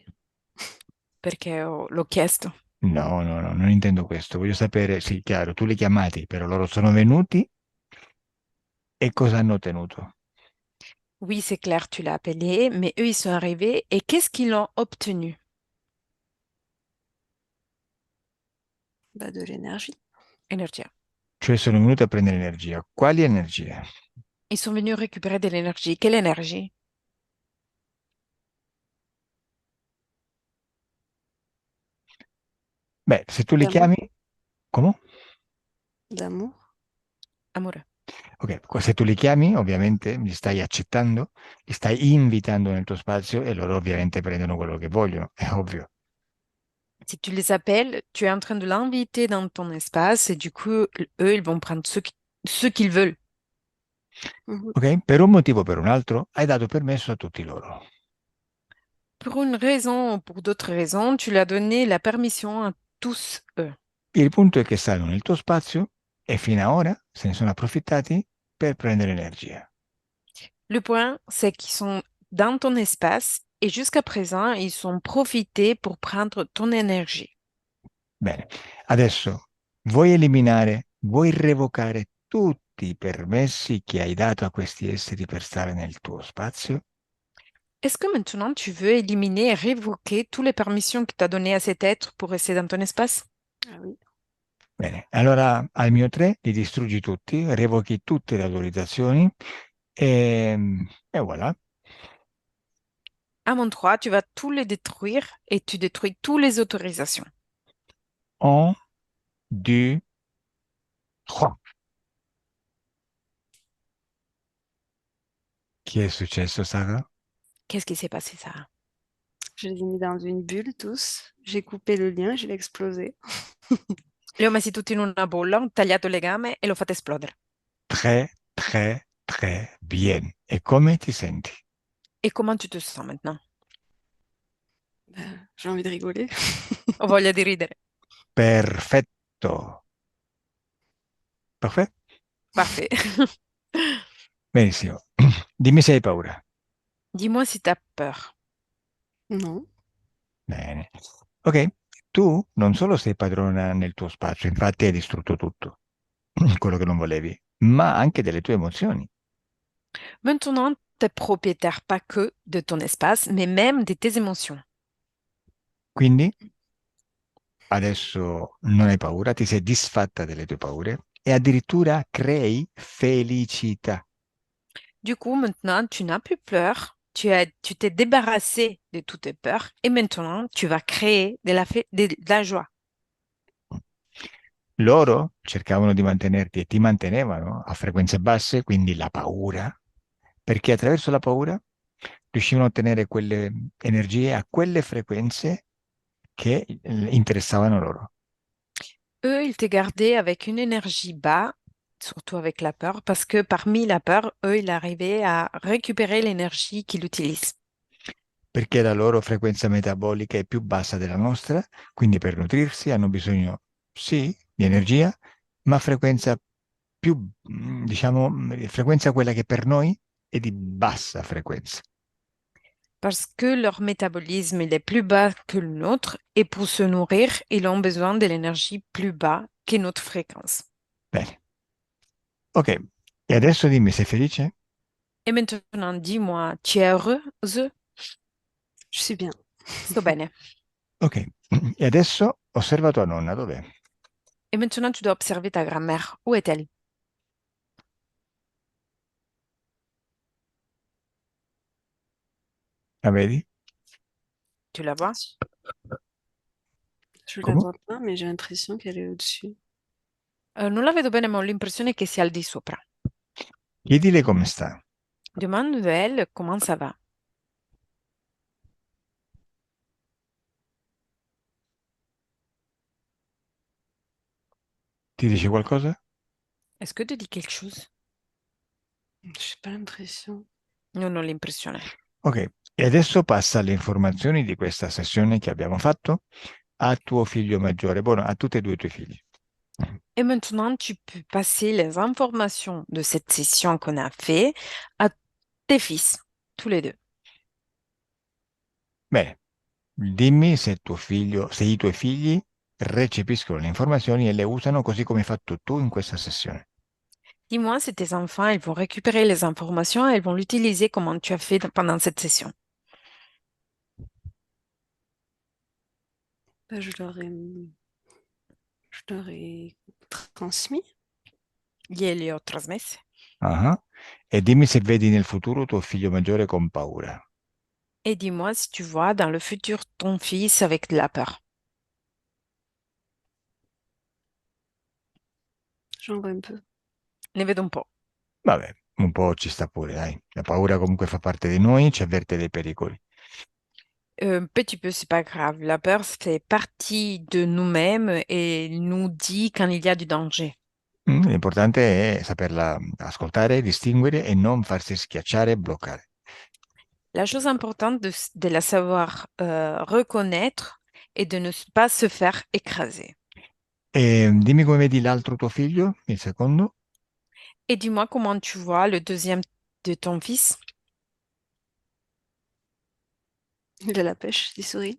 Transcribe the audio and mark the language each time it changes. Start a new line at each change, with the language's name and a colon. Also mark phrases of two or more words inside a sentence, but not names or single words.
Italian: Perché l'ho chiesto. No, no, no, non intendo questo. Voglio sapere, sì, chiaro, tu li hai chiamati, però loro sono venuti e cosa hanno ottenuto?
French: Oui, c'est clair, tu l'as appelé, mais eux, ils sont arrivés et qu'est-ce qu'ils ont obtenu? Bah, de l'énergie.
Italian: Energia. Cioè sono venuti a prendere energia. Quali energie?
French: Ils sont venus récupérer de l'énergie. Quelle énergie?
Italian: Beh, se tu li
French: D'amour.
Italian: chiami, come?
French: D'amour. Amoureux.
Italian: Ok, se tu li chiami, ovviamente li stai accettando, li stai invitando nel tuo spazio e loro ovviamente prendono quello che vogliono, è ovvio.
French: Si tu les appelles, tu es en train de l'inviter dans ton espace et du coup, eux, ils vont prendre ce qu'ils veulent. Mhm.
Italian: Ok? Per un motivo o per un altro hai dato permesso a tutti loro.
French: Pour une raison ou pour d'autres raisons, tu leur as donné la permission à tous eux.
Italian: Il punto è che stanno nel tuo spazio e fino ad ora se ne sono approfittati per prendere energia.
French: Le point, c'est qu'ils sont dans ton espace et jusqu'à présent, ils ont profité pour prendre ton énergie.
Italian: Bene, adesso vuoi revocare tutti i permessi che hai dato a questi esseri per stare nel tuo spazio?
French: Est-ce que maintenant tu veux éliminer et révoquer toutes les permissions que tu as données à cet être pour rester dans ton espace? Ah oui.
Italian: Bene, allora al mio 3 li distruggi tutti, revochi tutte le autorizzazioni e voilà.
French: À mon 3, tu vas tous les détruire et tu détruis toutes les autorisations.
Italian: 1, 2, 3. Che è successo, Sara?
French: Qu'est-ce qui s'est passé, Sarah? Je les ai mis dans une bulle tous. J'ai coupé le lien, je l'ai explosé.
Italian: Li ho messi tutti in una bolla, ho tagliato il legame e l'ho fatto esplodere.
French: Très, très, très bien.
Italian: E come ti senti?
French: Et comment tu te sens maintenant? J'ai envie de rigoler.
Italian: Ho voglia di ridere. Perfetto. Perfetto?
French: Parfait.
Italian: Benissimo. Dimmi se hai paura.
French: Dis-moi si tu as peur. Non.
Italian: Bene. Ok, tu non solo sei padrona nel tuo spazio, infatti hai distrutto tutto, quello che non volevi, ma anche delle tue emozioni.
French: Maintenant, tu es propriétaire pas que de ton espace, mais même de tes émotions.
Italian: Quindi adesso non hai paura, ti sei disfatta delle tue paure e addirittura crei felicità.
French: Du coup, maintenant, tu n'as plus peur. Tu t'es débarrassé de toutes tes peurs et maintenant, tu vas créer de la joie.
Italian: Loro cercavano di mantenerti e ti mantenevano a frequenze basse, quindi la paura, perché attraverso la paura riuscivano a ottenere quelle energie a quelle frequenze che interessavano loro.
French: Eux, ils te gardaient avec une énergie bas, surtout avec la peur, parce que parmi la peur, eux, ils arrivaient à récupérer l'énergie qu'ils utilisent.
Italian: Perché la loro frequenza metabolica è più bassa della nostra, quindi per nutrirsi hanno bisogno, sì, di energia, ma frequenza più, diciamo, frequenza quella che per noi è di bassa frequenza.
French: Parce que leur métabolisme, il est plus bas que le nôtre et pour se nourrir, ils ont besoin de l'énergie plus bas que notre fréquence.
Italian: Bene. Ok, e adesso dimmi, sei felice?
French: Et maintenant, dis-moi, tu es heureuse? Je suis bien.
Italian: Sto bene. Ok, e adesso osserva tua nonna, dov'è?
French: Et maintenant, tu dois observer ta grand-mère. Où est-elle?
Italian: La vedi?
French: Tu la vois? Je la
Italian: Come?
French: vois pas, mais j'ai l'impression qu'elle est au-dessus.
Italian: Non la vedo bene, ma ho l'impressione che sia al di sopra. Chiedile come sta.
French: Demande-elle comment ça va.
Italian: Ti dice qualcosa?
French: Est-ce que tu dis quelque chose? J'ai pas l'impression.
Italian: Non ho l'impressione. Ok, e adesso passa alle informazioni di questa sessione che abbiamo fatto a tuo figlio maggiore, buono, a tutti e due i tuoi figli.
French: Et maintenant, tu peux passer les informations de cette session qu'on a fait à tes fils, tous les deux.
Italian: Bene, dimmi se tuo figlio, se i tuoi figli recepiscono le informazioni e le usano così come hai fatto tu in questa sessione.
French: Dis-moi si tes enfants, ils vont récupérer les informations et ils vont l'utiliser comme tu as fait pendant cette session. Bah, je leur ai transmis.
Italian: Glieli ho trasmesse. Ah. E dimmi se vedi nel futuro tuo figlio maggiore con paura.
French: Et dis-moi si tu vois dans le futur ton fils avec de la peur. J'en vois un peu.
Italian: Ne vedo un po'. Vabbè, un po' ci sta pure, dai. La paura comunque fa parte di noi, ci avverte dei pericoli.
French: Petit peu, c'est pas grave. La peur fait partie de nous-mêmes et il nous dit quand il y a du danger.
Italian: L'importante è saperla ascoltare, distinguere e non farsi schiacciare e bloccare.
French: La chose importante de la savoir reconnaître et de ne pas se faire écraser.
Italian: E dimmi come vedi l'altro tuo figlio, il secondo.
French: Et dis-moi comment tu vois le deuxième de ton fils. Il a la pêche, il sourit.